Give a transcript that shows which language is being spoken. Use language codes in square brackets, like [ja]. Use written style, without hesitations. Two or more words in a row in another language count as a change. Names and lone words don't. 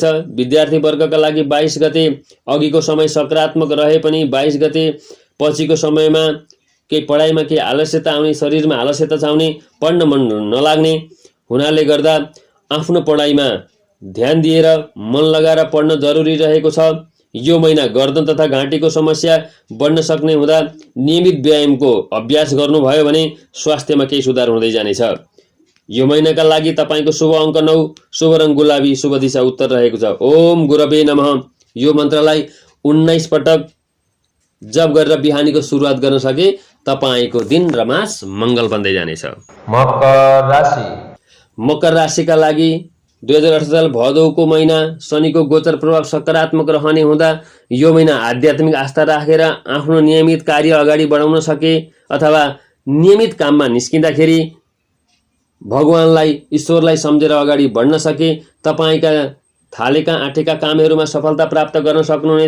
[ne] विद्यार्थी वर्गका लागि 22 गते अघिको समय सकारात्मक रहे पनि 22 गते पछिको समयमा केही पढाइमा केही आलस्यता आउने, शरीरमा आलस्यता छाउने, पढ्न मन नलाग्ने हुनाले गर्दा आफ्नो पढाइमा ध्यान दिएर मन लगाएर पढ्न जरुरी रहेको छ। यो महिना गर्दन तथा घाँटीको समस्या बढ्न सक्ने हुँदा नियमित व्यायामको अभ्यास गर्नुभयो भने स्वास्थ्यमा केही सुधार हुँदै जानेछ। यो महिनाका लागि तपाईको शुभ अङ्क 9, शुभ रङ गुलाबी, शुभ दिशा उत्तर रहेको छ। [sa] ओम गुरवे नमः [ne] यो मन्त्रलाई 19 पटक जप गरेर बिहानीको सुरुवात गर्न सके तपाईको दिन र मास मङ्गल बन्दै जानेछ। मकर राशि। मकर राशिका लागि 2018 साल भदौको महिना शनिको गोचर प्रभाव सकारात्मक रहने हुँदा यो महिना आध्यात्मिक आस्था राखेर आफ्नो नियमित कार्य अगाडि बढाउन सके अथवा नियमित काममा निस्किँदाखेरि भगवानलाई, ईश्वरलाई सम्झेर अगाडि बढ्न सके तपाईका थालेका आँटेका कामहरूमा सफलता प्राप्त गर्न सक्नुहुनेछ।